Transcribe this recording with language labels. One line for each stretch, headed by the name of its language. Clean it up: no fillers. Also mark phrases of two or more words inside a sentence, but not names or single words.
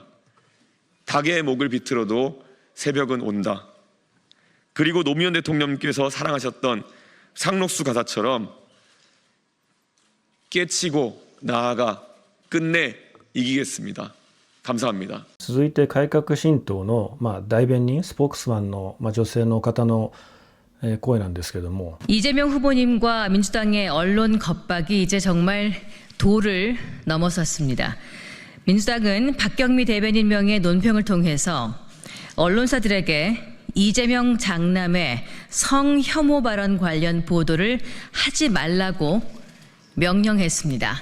Korean: 닭의 목을 비틀어도 새벽은 온다. 그리고 노무현 대통령께서 사랑하셨던 상록수 가사처럼 깨치고 나아가 끝내 이기겠습니다. 감사합니다.
Japanese: 続いて改革新党の、代弁人スポークスマンの、女性の方の、声なんですけども
Korean: 이재명 후보님과 민주당의 언론 겁박이 이제 정말 도를 넘어섰습니다. 민주당은 박경미 대변인 명의 논평을 통해서 언론사들에게 이재명 장남의 성혐오 발언 관련 보도를 하지 말라고 명령했습니다.